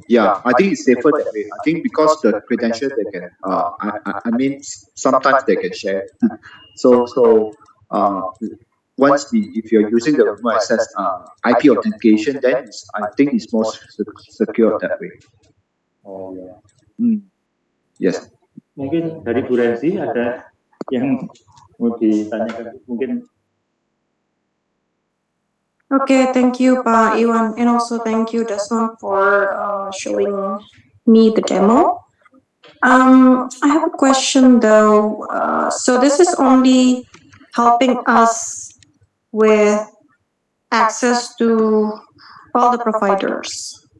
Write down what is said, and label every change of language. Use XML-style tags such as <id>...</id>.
<en>Yeah, I think it's safer that way. I think because the credentials they can, I mean, sometimes they can share. So once if you're using the RemoteXS IP authentication, then I think it's more secure that way. Oh ya. Yes.</en> <id>Mungkin dari Bu Renzi ada yang mau ditanyakan, mungkin.</id> <en>Okay, thank you, Pak Iwan, and also thank you, Desmond, for showing me the demo. I have a question though. So this is only helping us with access to all the providers.</en>